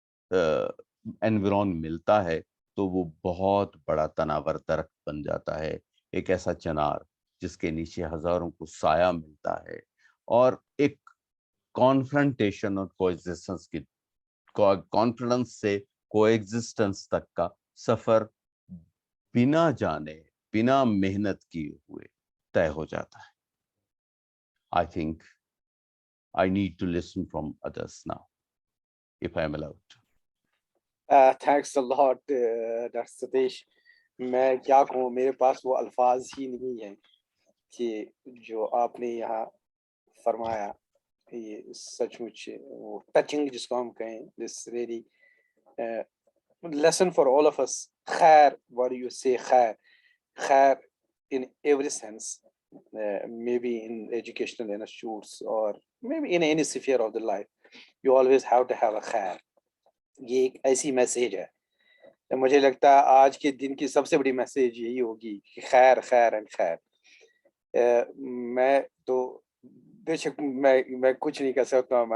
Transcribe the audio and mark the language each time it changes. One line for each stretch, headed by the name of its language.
Urdu: انویرون ملتا ہے تو وہ بہت بڑا تناور درخت بن جاتا ہے، ایک ایسا چنار جس کے نیچے ہزاروں کو سایہ ملتا ہے، اور ایک کانفرنٹیشن اور کوایگزسٹنس کی کانفیڈنس سے کوایگزسٹنس تک کا سفر بنا جانے، بنا محنت کیے ہوئے طے ہو جاتا ہے.
English: I think I need to listen from others now, if I am allowed. Thanks a lot, Dr. Satish.
Urdu: میں کیا کہوں، میرے پاس وہ الفاظ ہی نہیں ہیں کہ جو آپ نے یہاں فرمایا. یہ سچ مچ وہ ٹچنگ جس کو ہم کہیں، this really lesson for all of us.
English: خیر، what do you say خیر؟ خیر in every sense, maybe in educational institutes or maybe in any sphere of the life, you always have to have a خیر.
Urdu: یہ ایک ایسی message ہے، مجھے لگتا ہے آج کے دن کی سب سے بڑی میسیج یہی ہوگی کہ خیر خیر اینڈ خیر. میں تو بے شک میں کچھ نہیں کر سکتا ہوں.